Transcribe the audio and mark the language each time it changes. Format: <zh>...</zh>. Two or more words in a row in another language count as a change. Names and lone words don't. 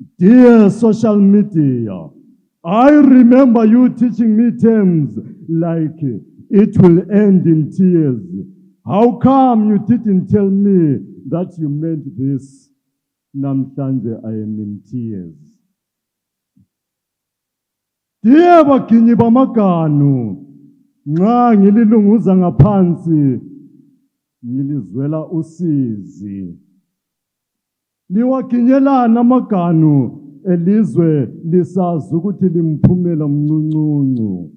<en>Dear social media, I remember you teaching me terms like it will end in tears. How come you didn't tell me that you meant this? Namhlanje I am in tears.</en> <nd>Dear baginyi bamaganu, nxa ngililunguza ngaphansi, ngilizwela usizi. Liwaginyelana amaganu elizwe lisazi ukuthi limphumela mncuncu.</nd>